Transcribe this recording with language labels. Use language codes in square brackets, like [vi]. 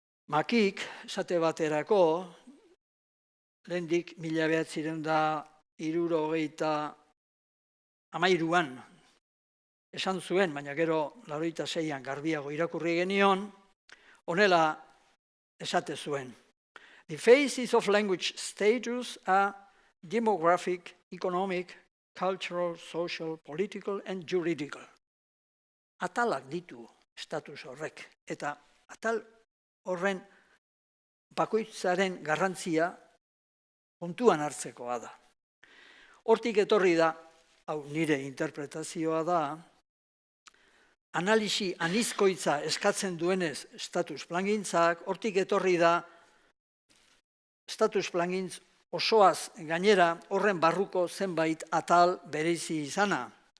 [eu] Makik, esate baterako, lehendik 1973an esan zuen, baina gero 86an garbiago irakurri genion, honela esate zuen. [en] The phases of language status are demographic, economic, cultural, social, political, and juridical. [eu] Atalak ditu status horrek, eta atal horren bakoitzaren garrantzia kontuan hartzekoa da. Hortik etorri da, hau nire interpretazioa da, analisi anizkoitza eskatzen duenez status plangintzak, hortik etorri da, status plangintz osoaz gainera horren barruko zenbait atal bereizi izana.